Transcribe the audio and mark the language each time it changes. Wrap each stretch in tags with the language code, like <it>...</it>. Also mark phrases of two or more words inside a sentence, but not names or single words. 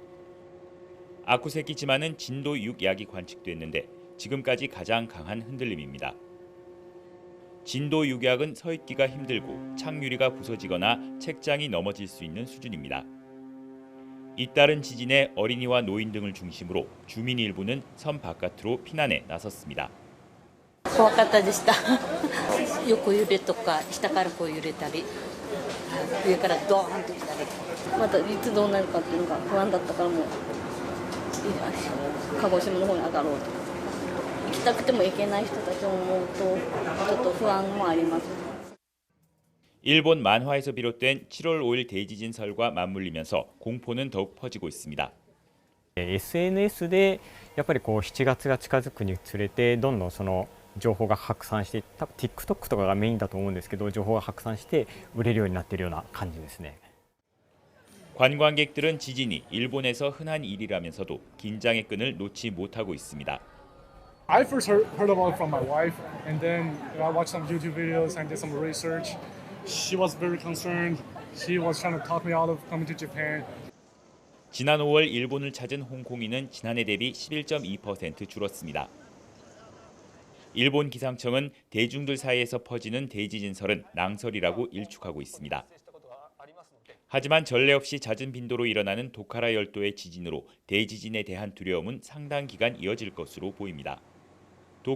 <ko>아쿠세키지마는 진도 6약이 관측됐는데 지금까지 가장 강한 흔들림입니다. 진도 6약은 서 있기가 힘들고 창유리가 부서지거나 책장이 넘어질 수 있는 수준입니다. 잇따른 지진에 어린이와 노인 등을 중심으로 주민 일부는 섬 바깥으로 피난에 나섰습니다.</ko> <ja>怖かったでした。横揺れとか下からこう揺れたり、上からドーンと来たり、またいつどうなるかっていうのが不安だったからもう鹿児島の方に上がろうと。行きたくても行けない人たちを思うとちょっと不安もあります。</ja> <ko>일본 만화에서 비롯된 7월 5일 대지진설과 맞물리면서 공포는 더욱 퍼지고 있습니다.</ko> <ja>SNS でやっぱりこう7月が近づくにつれてどんどんその情報が拡散して、多分 TikTok とかがメインだと思うんですけど、情報が拡散して売れるようになっているような感じですね。</ja> <ko>관광객들은 지진이 일본에서 흔한 일이라면서도 긴장의 끈을 놓지 못하고 있습니다.</ko> <en>I first heard about it from my wife, and then I watched some YouTube videos and did some research. She was very concerned. She was trying to talk me out of coming to Japan.</en> <ko>지난 5월 일본을 찾은 홍콩인은 지난해 대비 11.2% 줄었습니다. 일본 기상청은 대중들 사이에서 퍼지는 대지진설은 낭설이라고 일축하고 있습니다. 하지만 전례 없이 잦은 빈도로 일어나는 도카라 열도의 지진으로 대지진에 대한 두려움은 상당 기간 이어질 것으로 보입니다.</ko>